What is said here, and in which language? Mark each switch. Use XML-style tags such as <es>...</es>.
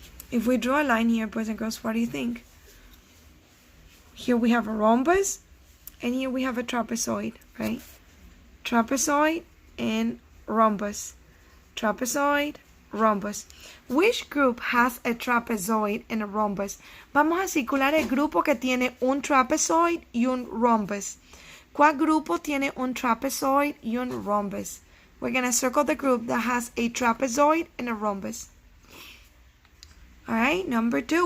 <en>If we draw a line here, boys and girls, what do you think? Here we have a rhombus, and here we have a trapezoid, right? Trapezoid and rhombus. Trapezoid, rhombus. Which group has a trapezoid and a rhombus?</en> <es>Vamos a circular el grupo que tiene un trapezoid y un rhombus. ¿Cuál grupo tiene un trapezoid y un rhombus?</es> <en>We're going to circle the group that has a trapezoid and a rhombus. Alright, number 2.</en>